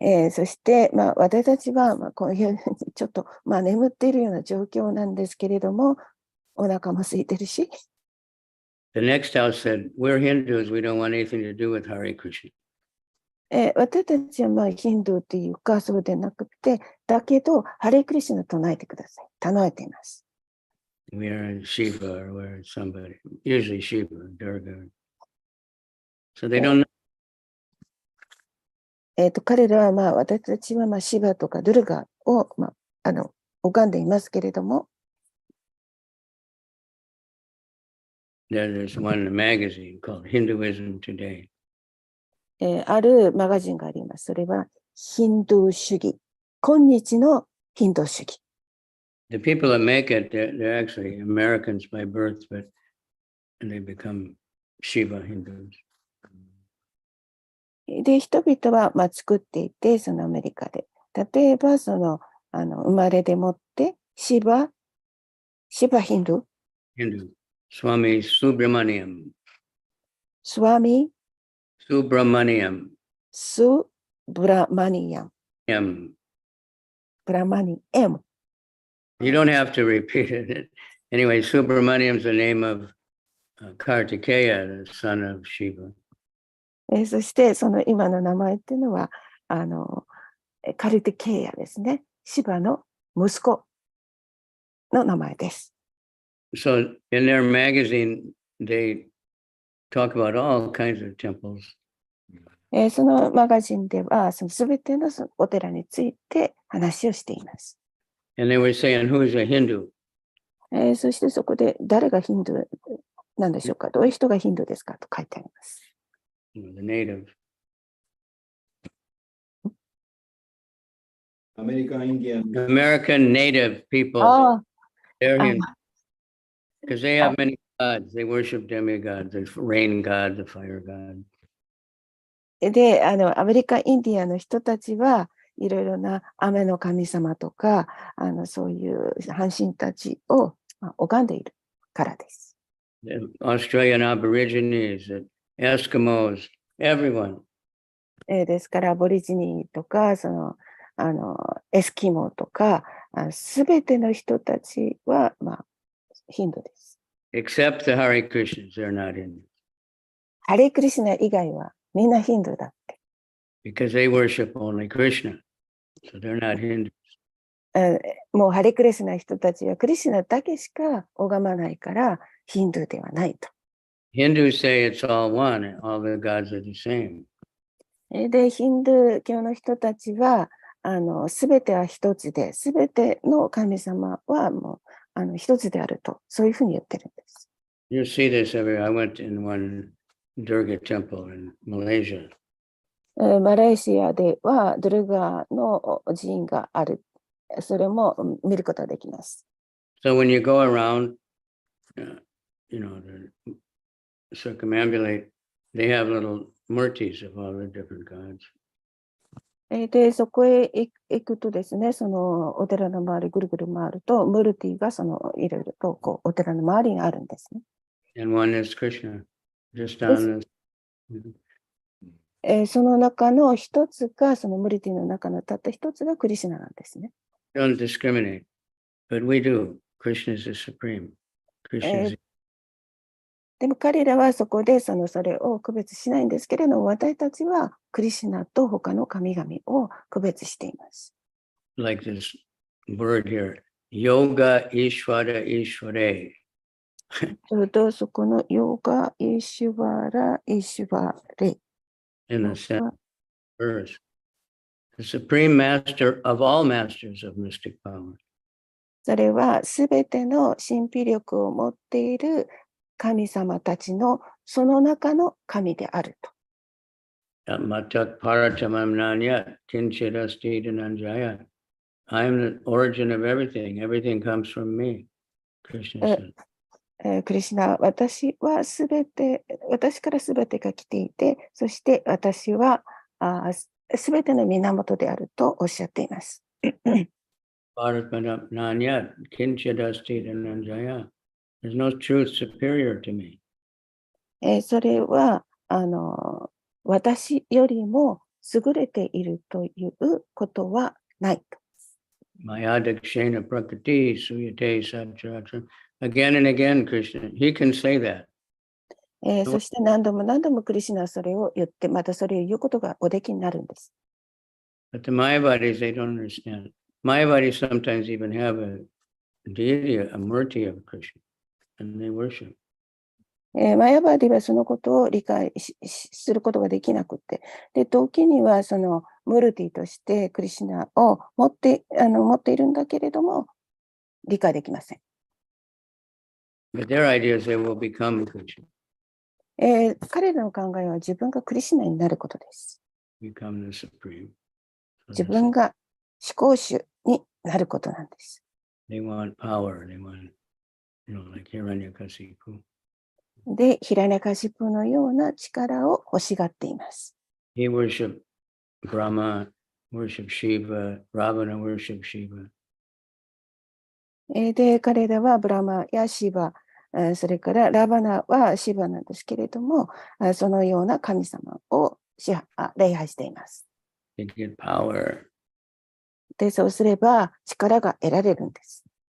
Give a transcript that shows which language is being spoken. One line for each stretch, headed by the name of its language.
Japanese: そして、私たちはこういうちょっと眠っているような状況なんですけれども、お腹も空いてるし、
English: The next house said, we're Hindus, we don't want anything to do with Hare Krishna.
Japanese: 私たちはまあヒンドゥーっていうかそうでなくて、だけどハレークリシュナ唱えてください。唱えています。
English: We are in Shiva or we're somebody, usually Shiva or Durga. So they don't know.
Japanese: 彼らはまあ私たちはまあシバとかドゥルガをまあ拝んでいますけれども、
English: There's one magazine called Hinduism Today.
Japanese: あるマガジンがあります。それはヒンドゥー主義。今日のヒンドゥー主義。
English: The people that make it, they're actually Americans by birth, but and they become Shiva Hindus.
Japanese: で、人々はまあ作っていて、そのアメリカで。例えば、生まれでもってシバヒンドゥ、
English: Hindu. Swami Subramaniam.
Japanese: スワミ、
English: Subramaniam.
Japanese: スブラマニアム、 M. ブラマニエム。
English: You don't have to repeat it. Anyway, Subramaniam's the name of Kartikeya, the son of Shiva.
Japanese: そしてその今の名前っていうのはカルティケイヤですね。シバの息子の名前です。
English: So in their magazine, they talk about all kinds of temples.
Japanese: そのマガジンではその全てのそのお寺について話をしています。
English: And they were saying, who's a Hindu?
Japanese: そしてそこで誰がヒンドゥーなんでしょうか、どういう人がヒンドゥーですかと書いてあります。
English: The native.
Japanese: アメリカンインディアン
English: American native people. あ They're あ、 Hindu. Because they have many gods. They worship demigods. The rain god, the fire god.
Japanese: で、アメリカ、インディアの人たちはいろいろな雨の神様とか、そういう半神たちを拝んでいるからです。
English: The Australian Aborigines, the Eskimos, everyone.
Japanese: ですから、アボリジニとか、エスキモとか、すべての人たちは、まあ、ヒンドゥーです。
English: Except the Hare Krishnas, they're not Hindu.
Japanese: ハレークリシュナ以外はみんなヒンドゥーだって。
English: Because they worship only Krishna. So they're not Hindu.
Japanese: もうハレークリシュナ人たちはクリシュナだけしか拝まないから、ヒンドゥーではないと。
English: Hindus say it's all one, and all the gods are the same.
Japanese: で、ヒンドゥー教の人たちは、すべては一つで、すべての神様はもう、一つであると、そういうふうに言ってるんです。
English: You see this everywhere. I went in one Durga temple in Malaysia.
Japanese: マレーシアでは、ドゥルガーの寺院がある。それも見ることができます。
English: So when you go around, to circumambulate, they have little murtis of all the different gods.
Japanese: で、そこへ行くとですね、そのお寺の周りぐるぐる回ると、ムルティがいろいろとこうお寺の周りにあるんですね。
English: And one is Krishna, just on this.
Japanese: その中の一つが、そのムルティの中のたった一つがクリシュナなんですね。
English: Don't discriminate, but we do. Krishna is the supreme. Krishna is
Japanese: でも彼らはそこでそれを区別しないんですけれども、私たちはクリシュナと他の神々を区別しています。
English: like this word here, Yoga Ishvara Ishvare.
Japanese: ちょうどそこのヨガ、イシュバラ、イシュバレ。
English: In the second verse. The supreme master of all masters of mystic power.
Japanese: それはすべての神秘力を持っている神様たちのその中の神であると。
Sanskrit: Matak Paratamam Nanyat, Kinchidasti Dhananjaya.
English: I am the origin of everything. Everything comes from me. Krishna said.
Japanese: クリシュナ、私からすべてが来ていて、そして私はすべての源であるとおっしゃっています。
Sanskrit: Paratamam Nanyat, Kinchidasti Dhananjaya.
English: There's no truth superior to me.
Japanese: それは私よりも優れているということはないと。
Sanskrit: Mayadakshena Prakriti Suyate Satcharacha
English: Again and again, Krishna, he can say that.
Japanese: そして何度も何度もクリシュナはそれを言って、またそれを言うことがおできになるんです。
English: But the Mayavadis, they don't understand. Mayavadis sometimes even have a deity, a murti of Krishna, and they worship.
Japanese: マヤバーディはそのことを理解することができなくて、で、時にはそのムルティとしてクリシュナを持っているんだけれども、理解できません。
English: But their idea is they will become Krishna,
Japanese: 彼らの考えは自分がクリシュナになることです。
English: become the supreme. So
Japanese: 自分が至高主になることなんです。
English: they want power. They want, like Hiranyakasipu.
Japanese: で、ヒラネカシプのような力を欲しがっています。
English: He worshiped Brahma, worshiped Shiva, Ravana worshiped Shiva.
Japanese: で、彼らはブラマやシバ、それからラバナはシバなんですけれども、そのような神様を礼拝しています。
English: They get power.
Japanese: で、そうすれば力が得られるんです。